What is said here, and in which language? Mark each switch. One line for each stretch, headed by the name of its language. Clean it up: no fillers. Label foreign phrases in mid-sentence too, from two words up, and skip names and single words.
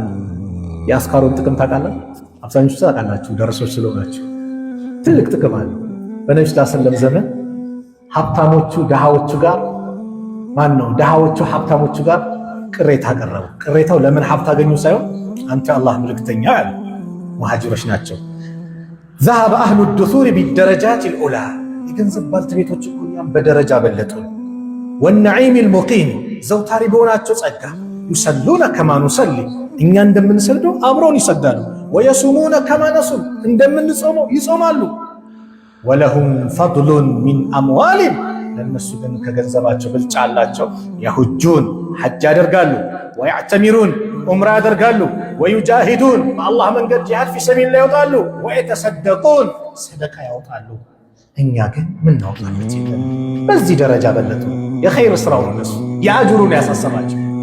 Amharic: የአዝካሩን ጥቅም ታውቃለህ? አብዛኞቹ ታውቃላችሁ ደረሶች ስለሆናችሁ። ትልቅ ጥቅም አለ። በነብዩ
Arabic: صلى الله عليه وسلم
Amharic: ዘመን ሀብታሞቹ ድሃዎቹ ጋር ድሃዎቹ ሀብታሞቹ ጋር ቅሬታ አቀረቡ። ቅሬታው ለምን ሀብት አገኙ ሳይሆን አንተ አላህ ምልክተኛ ያሉ ሙሃጅሮች ናቸው።
Arabic: ذهب اهل الدثور بالدرجات الاولى
Amharic: የገንዘብ ባልተቤቶች እኮ እኛም በደረጃ በለጡ።
Arabic: والنعيم المقيم
Amharic: ዘውታሪ በሆናቸው ጸጋ
Arabic: يصلون كما نصلي
Amharic: እኛ እንደምንሰግደው አብረውን ይሰግዳሉ።
Arabic: ويصومون كما
Amharic: نصوم እንደምንጾመው ይጾማሉ።
Arabic: ولهم فضل من اموالهم
Amharic: ለነሱ ግን ከገንዘባቸው ብልጫ አላቸው። የሁጁን ሐጅ ያደርጋሉ፣ ወያዕተሚሩን ዑምራ ያደርጋሉ፣ ወዩጃሂዱን በአላህ መንገድ
Arabic: جهاد في سبيل
Amharic: ላይ ያወጣሉ፣ ወየተሰደቁን ሰደቃ ያወጣሉ። እኛ ግን ምን ናውጣለት ይላል። በዚህ ደረጃ በለጡ። የኸይር ስራው ነው የአጅሩን ያሳሰባቸው።